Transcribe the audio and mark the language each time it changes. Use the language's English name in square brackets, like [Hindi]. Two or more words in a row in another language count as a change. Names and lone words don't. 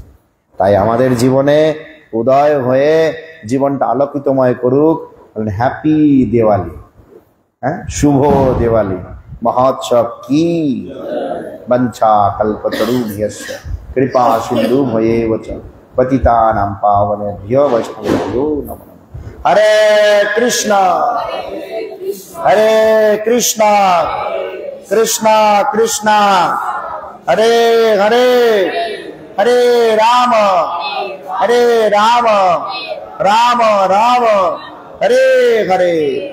[Bangla] তাই আমাদের জীবনে উদয় হয়ে জীবনটা আলোকিতময় করুক। [English] Happy Diwali, [Bangla] হ্যাঁ, শুভ দিওয়ালি মহোৎসব কি। [Sanskrit] বঞ্ছা কল্পতরুভ্যশ্চ কৃপা সিন্ধু ভয়েব চ পতিতানাং পাবনেভ্যো বৈষ্ণবেভ্যো নমো নমঃ। হরে কৃষ্ণ হরে কৃষ্ণ কৃষ্ণ কৃষ্ণ হরে হরে, হরে রাম রাম রাম হরে হরে।